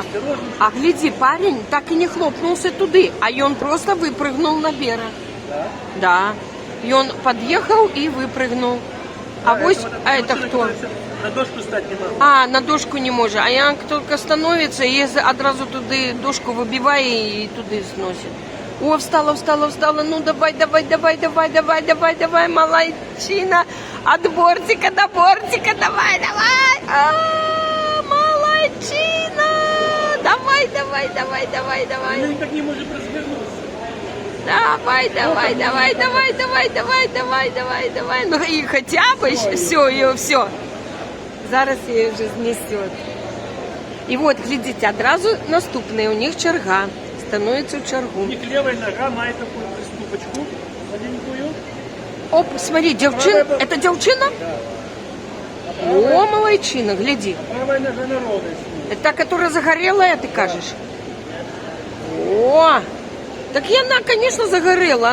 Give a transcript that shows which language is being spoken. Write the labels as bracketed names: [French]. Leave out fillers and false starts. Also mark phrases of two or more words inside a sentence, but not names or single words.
[Russian] осторожно. А гляди, парень так и не хлопнулся туды, а он просто выпрыгнул на берег. Да? Да. И он подъехал и выпрыгнул. А это кто? На дошку стать не могу. А, на дошку не может. А я только становится, и [Ukrainian] одразу туди дошку вибиває і туди сносить. [Russian] О, встала. Ну давай, молодчина. От бортика до бортика, давай. А, молодчина. Давай. Я никак не может развернуться. Давай. Ну и хотя бы все. [Ukrainian] Зараз її вже знесет. І от, глядите, одразу наступний, у них черга. [Russian] Становится в чергу. У них левая нога мает такую приступочку маленькую. Оп, смотри, это девчина? Да. О, молодчина, гляди. Правая нога на ровность. Это та, которая загорелая, ты кажешь? О, так и она, конечно, загорела.